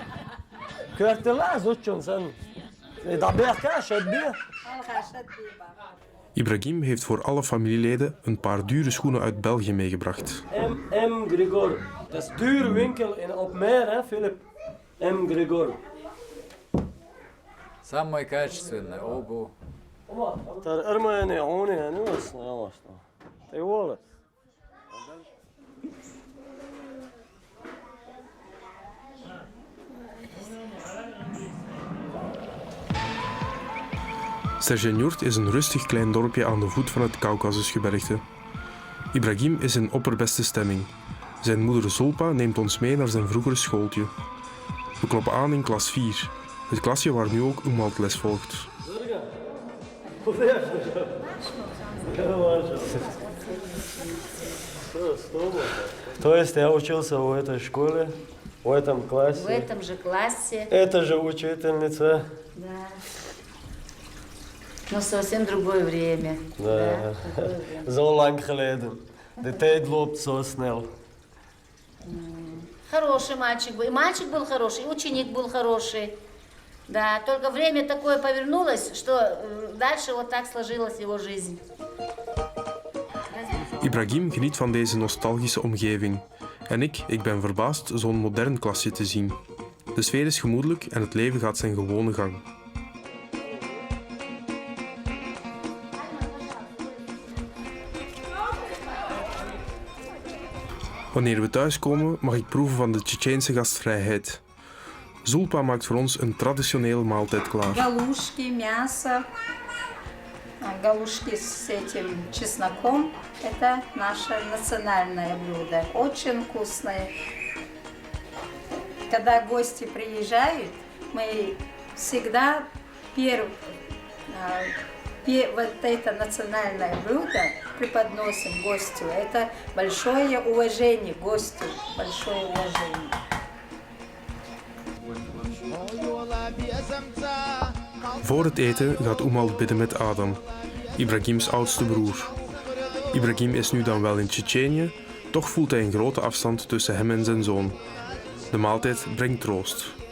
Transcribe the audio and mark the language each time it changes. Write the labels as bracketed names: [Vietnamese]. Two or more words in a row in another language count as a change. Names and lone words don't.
[Dutch] Ik werd te laat, zoetjes. Dat ben je. Ibrahim heeft voor alle familieleden een paar dure schoenen uit België meegebracht. M. Grigor. Dat is duur winkel op meer, hè, Philip? M. Grigor. [Russian] Самое качественное, обувь. [Dutch] Daar armen en honing en alles. Tegenwoordig. Sergenjurt is een rustig klein dorpje aan de voet van het Kaukasusgebergte. Ibrahim is in opperbeste stemming. Zijn moeder Zulpa neemt ons mee naar zijn vroegere schooltje. We kloppen aan in klas 4, het klasje waar nu ook Umalt les volgt. [Russian] То есть я учился в этой школе, в этом классе. В этом же классе. Это же учительница. Да. Но совсем другое время. Да. Другое время. [Dutch] Zo lang geleden. De tijd loopt zo snel. [Russian] Хороший мальчик был. И мальчик был хороший, и ученик был хороший. Да, только время такое повернулось, что дальше вот так сложилась его жизнь. [Dutch] Ibrahim geniet van deze nostalgische omgeving. En ik ben verbaasd zo'n modern klasje te zien. De sfeer is gemoedelijk en het leven gaat zijn gewone gang. Wanneer we thuiskomen mag ik proeven van de Tsjetsjeense gastvrijheid. Zulpa maakt voor ons een traditionele maaltijd klaar. [Russian] Галушки, мясо, Галушки с этим чесноком – это наше национальное блюдо, очень вкусное. Когда гости приезжают, мы всегда вот это национальное блюдо преподносим гостю. Это большое уважение гостю, большое уважение. [Dutch] Voor het eten gaat Umal bidden met Adam, Ibrahims oudste broer. Ibrahim is nu dan wel in Tsjetsjenië, toch voelt hij een grote afstand tussen hem en zijn zoon. De maaltijd brengt troost.